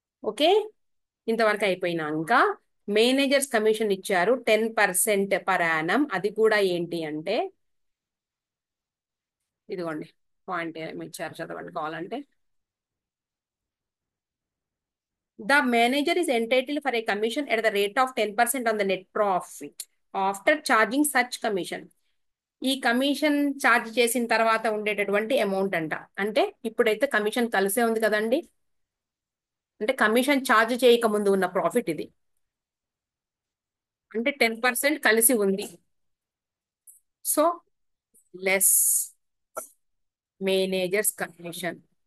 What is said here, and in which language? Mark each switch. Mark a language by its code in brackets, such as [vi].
[te] Okay, ఇంతవరకు అయిపోయినాక managers commission ఇచ్చారు 10% పర్ యానం. అది కూడా ఏంటి అంటే ఇదిగోండి పాయింట్ ఏమి ఇచ్చారు చదవండి కావాలంటే. [en] The manager is entitled for a commission at the rate of 10% on the net profit after charging such commission. [te] ఈ కమిషన్ ఛార్జ్ చేసిన తర్వాత ఉండేటటువంటి అమౌంట్ అంట. అంటే ఇప్పుడైతే కమిషన్ కలిసే ఉంది కదండి, అంటే కమిషన్ ఛార్జ్ చేయక ముందు ఉన్న ప్రాఫిట్ ఇది. అంటే 10% కలిసి ఉంది. [en] So less managers commission.